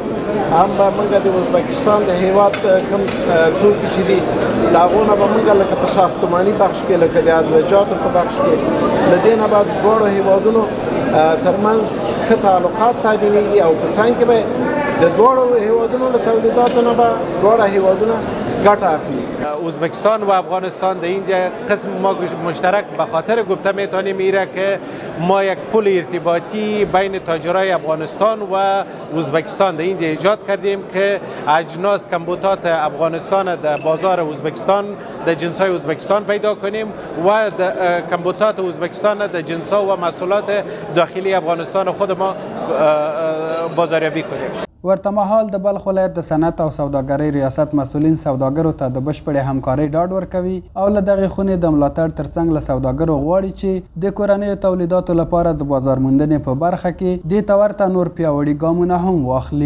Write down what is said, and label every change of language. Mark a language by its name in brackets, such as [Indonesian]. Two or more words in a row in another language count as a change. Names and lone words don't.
[Pashto] هم به موږ د ازبکستان د هیواد کوم توکي چې دي د هغو نه به موږ لکه په ساختماني بخش کې لکه د ادویجاتو په بخش کې له دې نه به دواړو هیوادونو ترمنځ ښه تعلقات تامینېږي او په څنګ کې به د دواړو هیوادونو له تولیداتو نه به دواړه هیوادونه ګټه اخلي. [Persian] ازبکستان و افغانستان در اینجا قسم ما مشترک به خاطر گفته میتونیم میره که ما یک پل ارتباطی بین تاجرای افغانستان و ازبکستان در اینجا ایجاد کردیم که اجناس کمبوتات افغانستان در بازار ازبکستان در جنسای ازبکستان پیدا کنیم و کمبوتات ازبکستان در جنسا و محصولات داخلی افغانستان خود ما بازاریابی کنیم. [Pashto] ورته مهال د بلخ ولایت د صنعت او سوداګرۍ ریاست مسؤلین سوداګرو ته د بشپړې همکارۍ ډاډ ورکوي او له دغې خونې د ملاتړ ترڅنګ له سوداګرو غواړي چې د کورنیو تولیداتو لپاره د بازار موندنې په برخه کې دې ته ورته نور پیاوړي ګامونه هم واخلي.